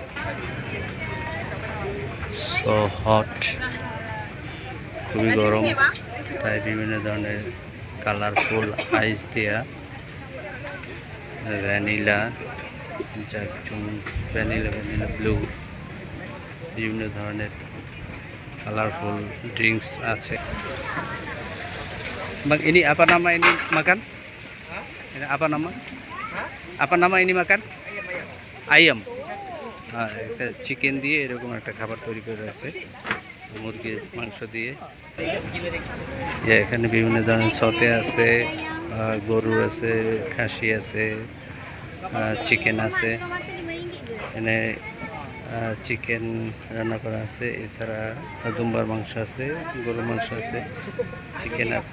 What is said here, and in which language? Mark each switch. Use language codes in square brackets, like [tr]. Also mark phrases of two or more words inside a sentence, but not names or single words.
[en] so hot, [bn] খুবই গরম, তাই বিভিন্ন ধরনের [en] colorful ice [bn] দেয়া, ভ্যানিলা, [en] vanilla blue, [bn] বিভিন্ন ধরনের [en] colorful drinks [bn] আছে। [ms] Ini apa nama ini makan? Ini apa nama? Apa nama ini makan? Ayam. [bn] চিকেন দিয়ে এরকম একটা খাবার তৈরি করে আছে, মুরগির মাংস দিয়ে। এখানে বিভিন্ন ধরনের সতে আছে, গরু আছে, খাসি আছে, চিকেন আছে। এখানে চিকেন রান্না করা আছে, এছাড়া দুম্বার মাংস আছে, গরুর মাংস আছে, চিকেন আছে।